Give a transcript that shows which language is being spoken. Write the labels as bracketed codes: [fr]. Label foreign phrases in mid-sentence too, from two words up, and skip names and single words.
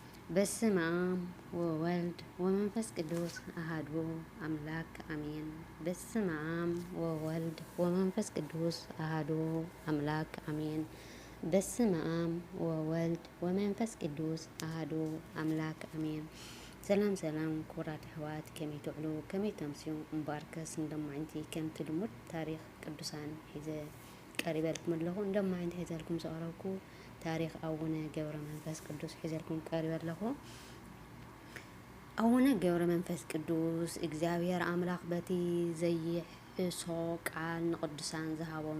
[gez] በስመ አብ ወወልድ ወመንፈስ ቅዱስ አሐዱ አምላክ አሜን። በስመ አብ ወወልድ ወመንፈስ ቅዱስ አሐዱ አምላክ አሜን። በስመ አብ ወወልድ ወመንፈስ ቅዱስ አሐዱ አምላክ አሜን። [ti] ሰላም ሰላም ክቡራት ኣሕዋት ከመይ ትዕሉ ከመይ ተምስዩ እምበኣርከስ እንደማዓንቲ ከምቲ ልሙድ ታሪክ ቅዱሳን ሒዘ ቀሪበልኩም ኣለኹ። እንደማዓንቲ ሒዘልኩም ዝቐረብኩ ታሪክ ኣቡነ ገብረ መንፈስ ቅዱስ ሒዘልኩም ቀሪበ ኣለኹ። ኣቡነ ገብረ መንፈስ ቅዱስ እግዚኣብሔር ኣምላኽ በቲ ዘይሕሶ ቃል ንቅዱሳን ዝሃቦም